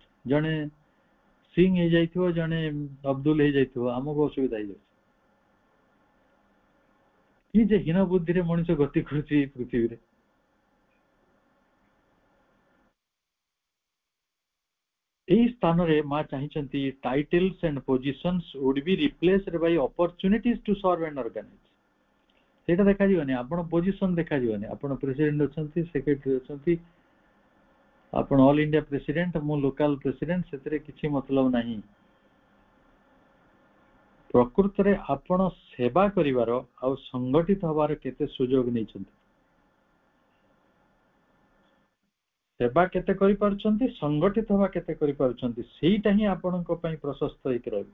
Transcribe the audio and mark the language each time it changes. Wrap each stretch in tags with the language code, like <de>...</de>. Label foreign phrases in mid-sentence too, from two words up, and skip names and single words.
<or>ଜଣେ ସିଂ ହେଇଯାଇଥିବ ଜଣେ ଅବଦୁଲ ହେଇଯାଇଥିବ ଆମକୁ ଅସୁବିଧା ହେଇଯାଉଛି। କି ଯେ ହୀନ ବୁଦ୍ଧିରେ ମଣିଷ ଗତି କରୁଛି ଏଇ ପୃଥିବୀରେ। ଏହି ସ୍ଥାନରେ ମା ଚାହିଁଛନ୍ତି</or> <en>titles and positions would be replaced by opportunities to serve and organize।</en> <or>ସେଇଟା ଦେଖାଯିବନି, ଆପଣ ପୋଜିସନ ଦେଖାଯିବନି। ଆପଣ ପ୍ରେସିଡେଣ୍ଟ ଅଛନ୍ତି, ସେକ୍ରେଟାରୀ ଅଛନ୍ତି, ଆପଣ</or> <en>all India president,</en> <or>ମୁଁ</or> <en>local president,</en> <or>ସେଥିରେ କିଛି ମତଲବ ନାହିଁ। ପ୍ରକୃତରେ ଆପଣ ସେବା କରିବାର ଆଉ ସଂଗଠିତ ହବାର କେତେ ସୁଯୋଗ ନେଇଛନ୍ତି, ସେବା କେତେ କରିପାରୁଛନ୍ତି, ସଂଗଠିତ ହବା କେତେ କରିପାରୁଛନ୍ତି, ସେଇଟା ହିଁ ଆପଣଙ୍କ ପାଇଁ ପ୍ରଶସ୍ତ ହେଇକି ରହିବ।</or>